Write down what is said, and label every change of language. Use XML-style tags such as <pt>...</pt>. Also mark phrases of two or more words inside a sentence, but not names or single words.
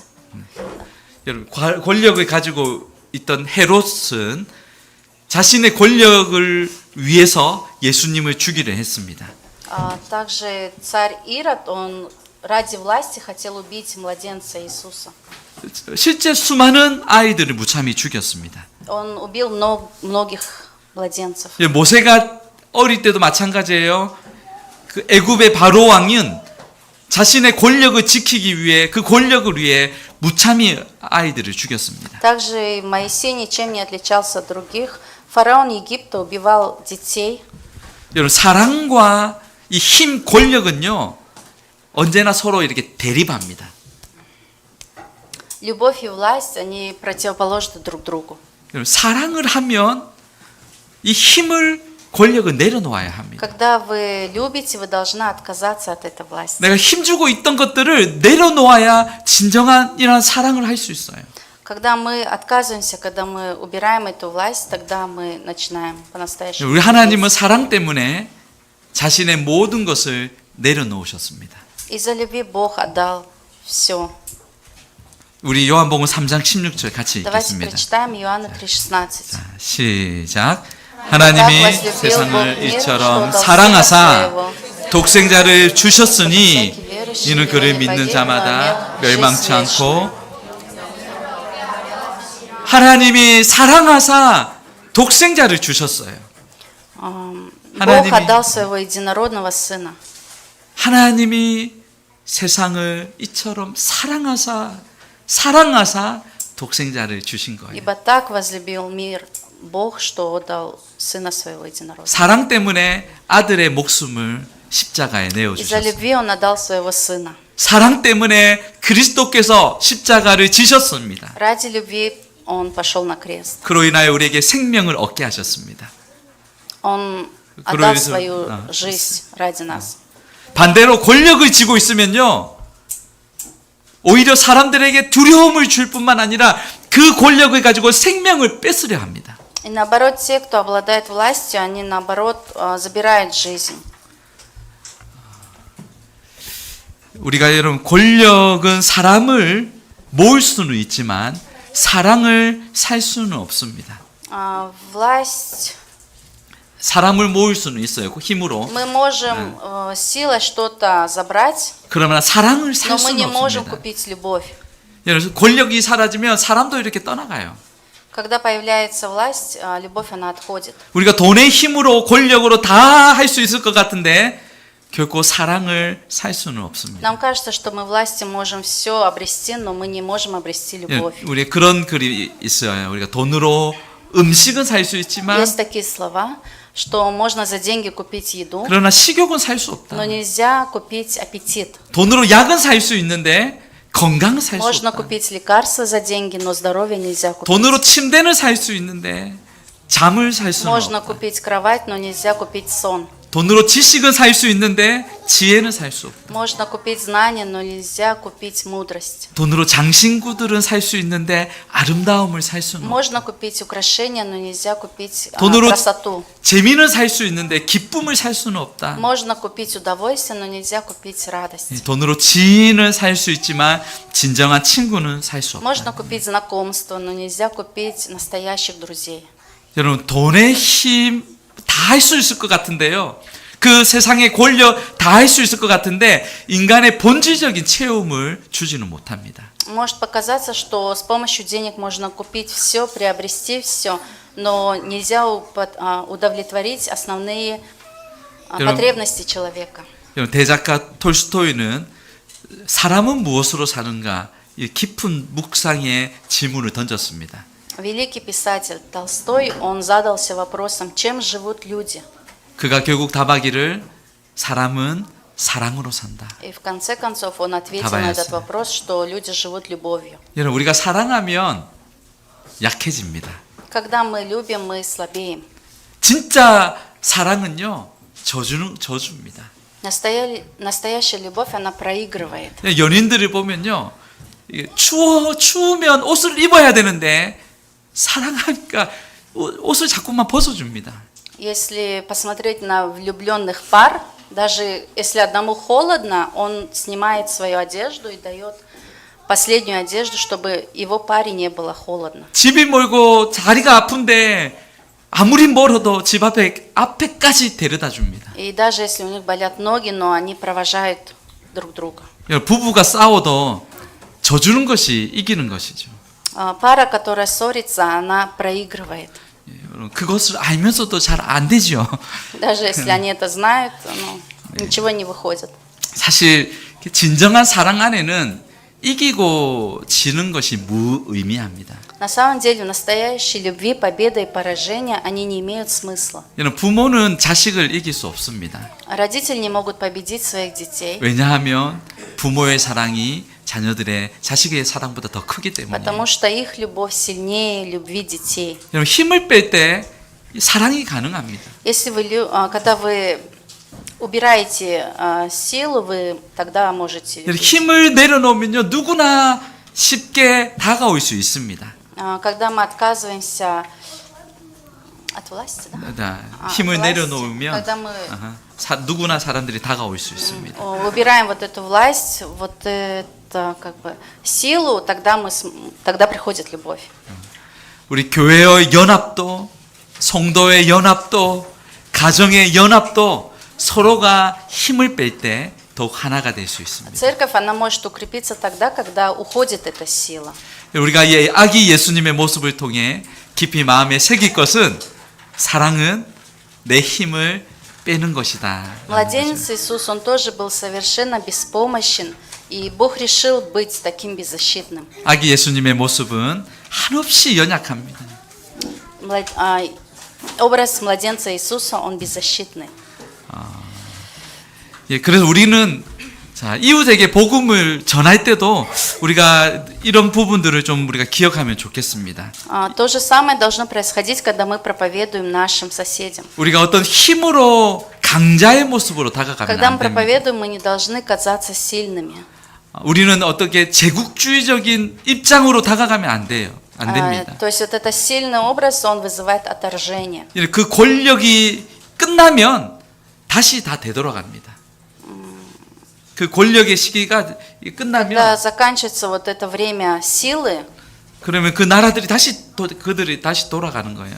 <ko>여러분, 권력을 가지고 있던 헤롯은 자신의 권력을 위해서 예수님을 죽이려 했습니다.</ko> <ru>Также царь Ирод, он ради власти хотел убить младенца Иисуса.</ru> <ko>실제 수많은 아이들을 무참히 죽였습니다.</ko> <ru>Он убил многих младенцев.</ru> <ko>모세가 어릴 때도 마찬가지예요. 그 애굽의 바로 왕은 자신의 권력을 지키기 위해 그 권력을 위해 무참히 아이들을 죽였습니다.</ko> <ru>Также Моисей ничем не отличался от других. Фараон Египта убивал детей.</ru> <ko>여러분, 사랑과 이 힘, 권력은요 언제나 서로 이렇게 대립합니다.</ko> <ru>Любовь и власть, они противоположны друг другу.</ru> <ko>여러분, 사랑을 하면 이 힘을, 권력을 내려놓아야 합니다.</ko> <ru>Когда вы любите, вы должны отказаться от этой власти.</ru> <ko>내가 힘주고 있던 것들을 내려놓아야 진정한 이런 사랑을 할 수 있어요.</ko> <ru>Когда мы отказываемся, когда мы убираем эту власть, тогда мы начинаем по-настоящему.</ru> <ko>우리 하나님은 사랑 때문에 자신의 모든 것을 내려놓으셨습니다.</ko> <ru>Из-за любви Бог отдал все.</ru> <ko>우리 요한복음 3장 16절 같이</ko> <ru>Давайте</ru> <ko>읽겠습니다.</ko> <ru>прочитаем Иоанна 3,16.</ru> <ko>자, 시작. 하나님이 세상을 이처럼 사랑하사 독생자를 주셨으니 이는 그를 믿는 자마다 멸망치 않고, 하나님이 사랑하사 독생자를 주셨어요.</ko> <ru>Бог отдал своего единородного Сына.</ru> <ko>하나님이 세상을 이처럼 사랑하사 독생자를 주신 거예요.</ko> <ru>Ибо так возлюбил мир Бог, что отдал Сына своего единородного.</ru> <ko>사랑 때문에 아들의 목숨을 십자가에 내어</ko> <ru>Из-за</ru> <ko>주셨어요.</ko> <ru>любви Он отдал своего Сына.</ru> <ko>사랑 때문에 그리스도께서 십자가를 지셨습니다.</ko> <ru>Ради любви Он пошел на крест.</ru> <ko>그로 인하여 우리에게 생명을 얻게 하셨습니다.</ko> <ru>Он</ru> <ko>그로</ko> <ru>отдал</ru> <ko>인해서-</ko> <ru>свою 아. жизнь ради нас.</ru> <ko>반대로 권력을 쥐고 있으면요, 오히려 사람들에게 두려움을 줄 뿐만 아니라 그 권력을 가지고 생명을 뺏으려 합니다.</ko> <ru>И наоборот, те, кто обладает властью, они наоборот забирают жизнь.</ru> <ko>우리가 여러분, 권력은 사람을 모을 수는 있지만 사랑을 살 수는 없습니다.</ko> <ru>Власть,</ru> <ko>사람을 모을 수는 있어요, 그 힘으로.</ko> <ru>мы можем силой что-то забрать,</ru> <ko>그러나 사랑을</ko> <ru>но</ru> <ko>살</ko> <ru>мы</ru> <ko>수는</ko> <ru>не можем</ru> <ko>없습니다.</ko> <ru>купить любовь.</ru> <ko>여러분, 권력이 사라지면 사람도 이렇게 떠나가요.</ko> <ru>Когда появляется власть, любовь, она отходит.</ru> <ko>우리가 돈의 힘으로 권력으로 다 할 수 있을 것 같은데 결코 사랑을 살 수는 없습니다.</ko> <ru>Нам кажется, что мы властью можем все обрести, но мы не можем обрести любовь.</ru> <ko>우리 그런 글이 있어요. 우리가 돈으로 음식은 살 수 있지만</ko> <ru>Есть такие слова, что можно за деньги купить еду,</ru> <ko>그러나 식욕은 살 수 없다.</ko> <ru>но нельзя купить аппетит.</ru> <ko>돈으로 약은 살 수 있는데 건강은 살 수</ko> <ru>Можно</ru> <ko>없다.</ko> <ru>купить лекарства за деньги, но здоровье нельзя купить.</ru> <ko>돈으로 침대는 살 수 있는데 잠을 살 수는</ko> <ru>Можно</ru> <ko>없다.</ko> <ru>купить кровать, но нельзя купить сон.</ru> <ko>돈으로 지식은 살 수 있는데 지혜는 살 수 없다.</ko> <ru>Можно купить знания, но нельзя купить мудрость.</ru> <ko>돈으로 장신구들은 살 수 있는데 아름다움을 살 수는 없다.</ko> <ru>Можно купить украшения, но нельзя купить</ru> <ko>돈으로</ko> <ru>красоту.</ru> <ko>재미는 살 수 있는데 기쁨을 살 수는 없다.</ko> <ru>Можно купить удовольствие, но нельзя купить радость.</ru> <ko>돈으로 지인을 살 수 있지만 진정한 친구는 살 수 없다.</ko> <ru>Можно купить знакомство, но нельзя купить настоящих друзей.</ru> <ko>여러분, 돈의 힘 다 할 수 있을 것 같은데요. 그 세상의 권력 다 할 수 있을 것 같은데 인간의 본질적인 체험을 주지는 못합니다.</ko> <ru>Может показаться, что с помощью денег можно купить все, приобрести все, но нельзя удовлетворить основные потребности человека.</ru> <ko>여러분, 대작가 톨스토이는 사람은 무엇으로 사는가 이 깊은 묵상의 질문을 던졌습니다.</ko> <ru>Великий писатель Толстой, он задался вопросом, чем живут люди.</ru> <ko>그가 결국 답하기를 사람은 사랑으로 산다.</ko> <ru>И в конце концов он ответил на этот</ru> <ko>답하였어요.</ko> <ru>вопрос, что люди живут любовью.</ru> <ko>여러분, 우리가 사랑하면 약해집니다.</ko> <ru>Когда мы любим, мы слабеем.</ru> <ko>진짜 사랑은요, 저주입니다.</ko> <ru>Настоящая любовь, она проигрывает.</ru> <ko>연인들을 보면요, 이게 추우면 옷을 입어야 되는데 사랑하니까 옷을 자꾸만 벗어줍니다.</ko> <ru>Если посмотреть на влюбленных пар, даже если одному холодно, он снимает свою одежду и дает последнюю одежду, чтобы его паре не было холодно.</ru> <ko>집이 멀고 다리가 아픈데 아무리 멀어도 집 앞에까지 데려다 줍니다.</ko> <ru>И даже если у них болят ноги, но они провожают друг друга.</ru> <ko>부부가 싸워도 져주는 것이 이기는 것이죠.</ko> <ru>Пара, которая ссорится, она проигрывает.</ru> <ko>그것을 알면서도 잘 안 되죠.</ko> <ru>Даже если они это знают, ну, ничего не выходит.</ru> <ko>사실 진정한 사랑 안에는 이기고 지는 것이 무의미합니다.</ko> <ru>На самом деле, в настоящей любви победа и поражение, они не имеют смысла.</ru> <ko>여러분, 부모는 자식을 이길 수 없습니다.</ko> <ru>Родители не могут победить своих детей,</ru> <ko>왜냐하면 부모의 사랑이 자식의 사랑보다 더 크기 때문에.</ko> <ru>потому что их любовь сильнее любви детей.</ru> <ko>여러분, 힘을 뺄 때 사랑이 가능합니다.</ko> <ru>Если когда вы убираете силу, вы тогда можете</ru> <ko>여러분,</ko> <ru>любить.</ru> <ko>힘을 내려놓으면요, 누구나 쉽게 다가올 수 있습니다.</ko> <ru>Когда мы отказываемся от власти, да?</ru> <ko>힘을</ko> <ru>власть,</ru> <ko>내려놓으면</ko> <ru>когда мы</ru> <ko>누구나 사람들이 다가올 수 있습니다.</ko> <ru>убираем вот эту власть, вот это как бы силу, тогда приходит любовь.</ru> <ko>우리 교회의 연합도, 성도의 연합도, 가정의 연합도 서로가 힘을 뺄 때 더욱 하나가 될 수 있습니다.</ko> <ru>Церковь, она может укрепиться тогда, когда уходит эта сила.</ru> <ko>우리가 아기 예수님의 모습을 통해 깊이 마음에 새길 것은 사랑은 내 힘을 빼는 것이다.</ko> <ru>Младенец Иисус, он тоже был совершенно беспомощен, и Бог решил быть таким беззащитным.</ru> <ko>아기 예수님의 모습은 한없이 연약합니다.</ko> <ru>Образ младенца Иисуса, он беззащитный.</ru> <ko>예, 그래서 우리는 자, 이웃에게 복음을 전할 때도 우리가 이런 부분들을 좀 우리가 기억하면 좋겠습니다.</ko> <ru>То же самое должно происходить, когда мы проповедуем нашим соседям.</ru> <ko>우리가 어떤 힘으로 강자의 모습으로 다가가면</ko> <ru>Когда мы</ru> <ko>안 됩니다.</ko> <ru>проповедуем, мы не должны казаться сильными.</ru> <ko>우리는 어떻게 제국주의적인 입장으로 다가가면 안 돼요. 안 됩니다.</ko> <ru>То есть вот это сильный образ, он вызывает отторжение.</ru> <ko>그 권력이 끝나면 다시 다 되돌아갑니다. 그 권력의 시기가</ko> <ru>Когда</ru> <ko>끝나면</ko> <ru>заканчивается вот это время силы,</ru> <ko>그러면 그 나라들이 그들이 다시 돌아가는 거예요.</ko>